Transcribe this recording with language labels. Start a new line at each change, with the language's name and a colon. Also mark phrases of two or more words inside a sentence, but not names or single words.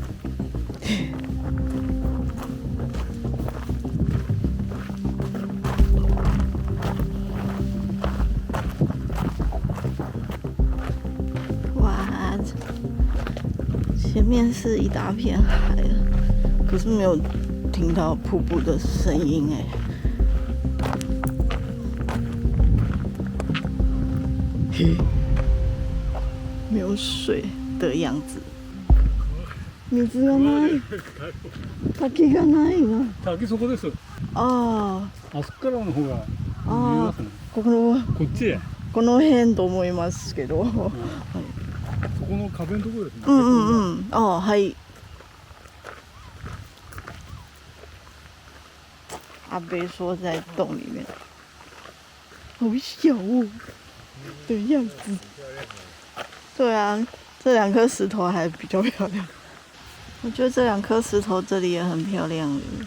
Chinese: 哇，前面是一大片海了，可是没有听到瀑布的声音哎。没有水的样子。
Japanese: 水がない。滝がないわ。滝そこです。ああそこからの方が見えあ、ますね。ここっちへ。の辺と思いますけど。そこの壁のところですね。哦，はい。
Chinese: 阿伯说在洞里面，好小哦的样子。对啊，这2颗石头还比较漂亮。我觉得这2颗石头这里也很漂亮了。